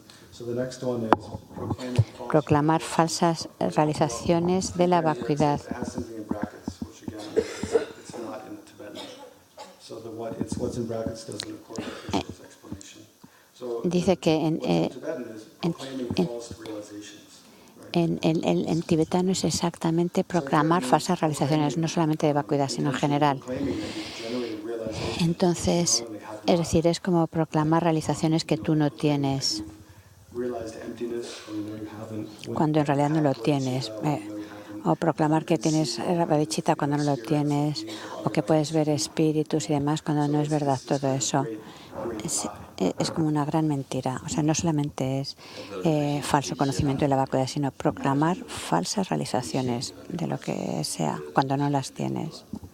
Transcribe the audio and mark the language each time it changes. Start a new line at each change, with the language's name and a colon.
English: so the next one is proclaiming false.
Spanish: proclamar falsas realizaciones de la vacuidad.
English: It has something in brackets, which again, it's not in Tibetan. So it's what's in brackets doesn't accord with Krishna's explanation. So
Spanish: Dice que
English: what's in Tibetan is proclaiming false realizations.
Spanish: en tibetano es exactamente proclamar falsas realizaciones, no solamente de vacuidad, sino en general.
English: Claiming that you've generated realizations
Spanish: Entonces,
English: not only have
Spanish: es decir, es como proclamar realizaciones que tú no tienes,
English: realized emptiness, or you know you haven't.
Spanish: cuando en realidad no lo tienes. O proclamar que tienes bodhicitta cuando no lo tienes, o que puedes ver espíritus y demás cuando no es verdad todo eso. Es como una gran mentira. O sea, no solamente es falso conocimiento de la vacuidad, sino proclamar falsas realizaciones de lo que sea cuando no las tienes.